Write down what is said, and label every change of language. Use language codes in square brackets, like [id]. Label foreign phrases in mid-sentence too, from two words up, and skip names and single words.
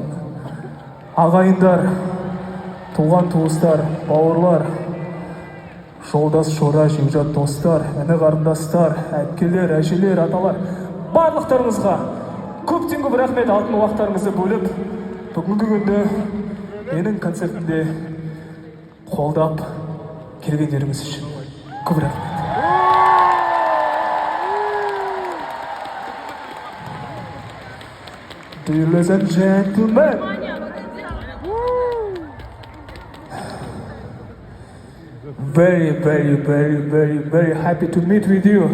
[kk] Ағайындар, туған туыстар, бауырлар, жолдас шора жекжат достар, іні қарындастар, әпкелер, әжелер, аталар, барлықтарыңызға көптен көп рахмет. Алтын уақыттарыңызды бөліп, бүгінгі күнді менің концертімде қолдап келгендеріңіз үшін көп рахмет. [en] Ladies and gentlemen, very happy to meet with you.